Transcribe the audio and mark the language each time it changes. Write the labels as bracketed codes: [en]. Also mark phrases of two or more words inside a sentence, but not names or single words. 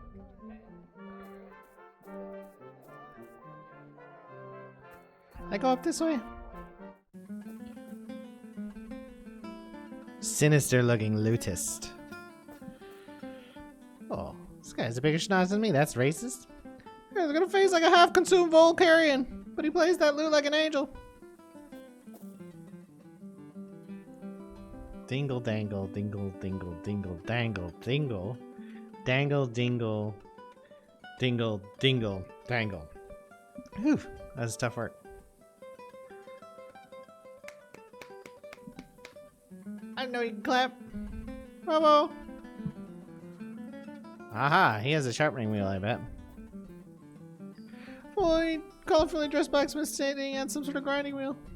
[en] I go up this way? Sinister looking lootist. Oh, this guy's a bigger schnoz than me. That's racist. He's got a face like a half-consumed Volcarian, but he plays that loot like an angel. Dingle dangle, dingle dingle, dingle dangle, dingle. Dangle dingle, dingle dingle, dangle. Whew, that's tough work. I know you can clap. Bravo. Aha, he has a sharpening wheel, I bet. Boy, colorfully dressed blacksmith standing at some sort of grinding wheel.